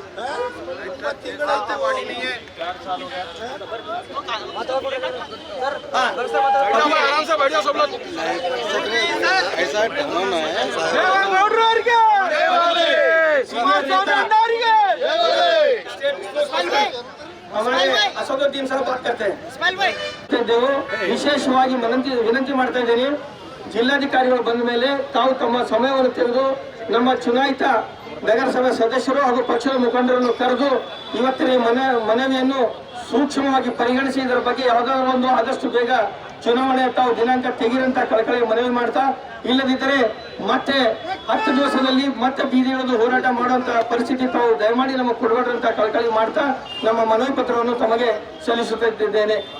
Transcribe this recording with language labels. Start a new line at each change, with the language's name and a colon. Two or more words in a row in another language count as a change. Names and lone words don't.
Hindi: आराम से बैठ जाओ सब लोग। ऐसा ढंग हमारे असदुद्दीन साहब बात करते हैं।
Kannada: ವಿಶೇಷವಾಗಿ ವಿನಂತಿ ಮಾಡ್ತಾ ಇದ್ದೀನಿ, ಜಿಲ್ಲಾಧಿಕಾರಿಗಳು ಬಂದ ಮೇಲೆ ತಾವು ತಮ್ಮ ಸಮಯವನ್ನು ತೆಗೆದು ನಮ್ಮ ಚುನಾಯಿತ ನಗರಸಭೆ ಸದಸ್ಯರು ಹಾಗೂ ಪಕ್ಷದ ಮುಖಂಡರನ್ನು ಕರೆದು ಇವತ್ತಿನ ಮನವಿಯನ್ನು ಸೂಕ್ಷ್ಮವಾಗಿ ಪರಿಗಣಿಸಿ ಇದರ ಬಗ್ಗೆ ಯಾವುದಾದ್ರೂ ಒಂದು ಆದಷ್ಟು ಬೇಗ ಚುನಾವಣೆ ತಾವು ದಿನಾಂಕ ತೆಗಿರಂತ ಕಳಕಳಿ ಮನವಿ ಮಾಡ್ತಾ, ಇಲ್ಲದಿದ್ದರೆ ಮತ್ತೆ 10 ದಿವಸದಲ್ಲಿ ಮತ್ತೆ ಬೀದಿಗಿಳಿದು ಹೋರಾಟ ಮಾಡುವಂತ ಪರಿಸ್ಥಿತಿ ತಾವು ದಯಮಾಡಿ ನಮಗೆ ಕೊಡಬೇಡ್ರಿ ಅಂತ ಕಳಕಳಿ ಮಾಡ್ತಾ ನಮ್ಮ ಮನವಿ ಪತ್ರವನ್ನು ತಮಗೆ ಸಲ್ಲಿಸುತ್ತಿದ್ದೇನೆ।